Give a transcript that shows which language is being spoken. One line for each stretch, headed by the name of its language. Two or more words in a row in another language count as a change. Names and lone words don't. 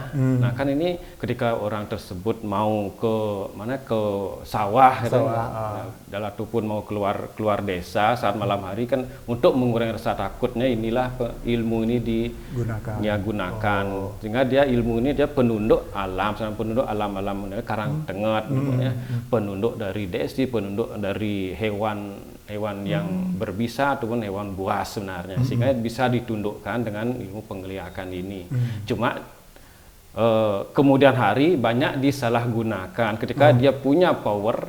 Indonesian: Nah kan ini ketika orang tersebut mau ke sawah, gitu, ataupun mau keluar desa saat malam hari kan untuk mengurangi rasa takutnya, inilah ilmu ini digunakan. Sehingga dia ilmu ini dia penunduk alam, penunduk alam Karang Tengat, penunduk dari desi, penunduk dari hewan yang berbisa ataupun hewan buas sebenarnya, sehingga bisa ditundukkan dengan ilmu penglihakan ini. Cuma kemudian hari banyak disalahgunakan ketika dia punya power.